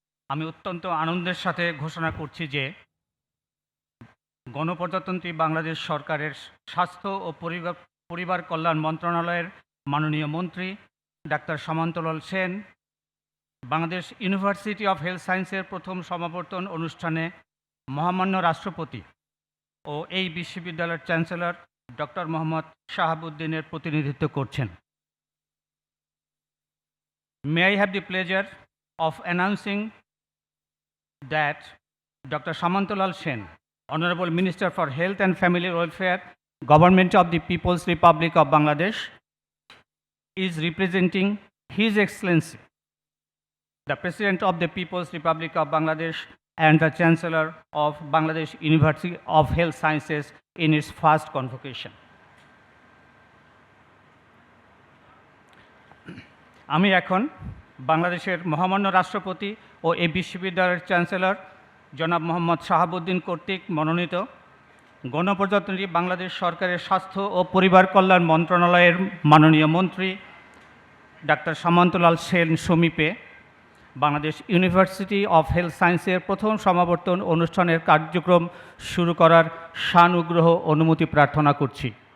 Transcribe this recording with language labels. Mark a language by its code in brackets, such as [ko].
[bn] আমি অত্যন্ত আনন্দের সাথে ঘোষণা করছি যে গণপ্রজাতন্ত্রী বাংলাদেশ সরকারের স্বাস্থ্য ও পরিবার কল্যাণ মন্ত্রণালয়ের মাননীয় মন্ত্রী doctor Samanta Lal Sen Bangladesh university of health সায়েন্সের প্রথম সমাবর্তন অনুষ্ঠানে মহামান্য রাষ্ট্রপতি ও এই বিশ্ববিদ্যালয়ের চ্যান্সেলর ডক্টর মোহাম্মদ শাহাবুদ্দিনের প্রতিনিধিত্ব করছেন। [en] May I have the pleasure of announcing that Dr. Samantolal Sen, Honorable Minister for Health and Family Welfare, Government of the People's Republic of Bangladesh, is representing His Excellency, the President of the People's Republic of Bangladesh and the Chancellor of Bangladesh University of Health Sciences in its first convocation. [bn] আমি এখন বাংলাদেশের মহামান্য রাষ্ট্রপতি ও এই বিশ্ববিদ্যালয়ের chancellor জনাব মোহাম্মদ শাহাবুদ্দিন কর্তৃক মনোনীত গণপ্রজাতন্ত্রী বাংলাদেশ সরকারের স্বাস্থ্য ও পরিবার কল্যাণ মন্ত্রণালয়ের মাননীয় মন্ত্রী doctor Samanta Lal Sen সমীপে Bangladesh university of health সায়েন্সের প্রথম সমাবর্তন অনুষ্ঠানের কার্যক্রম শুরু করার সানুগ্রহ অনুমতি প্রার্থনা করছি।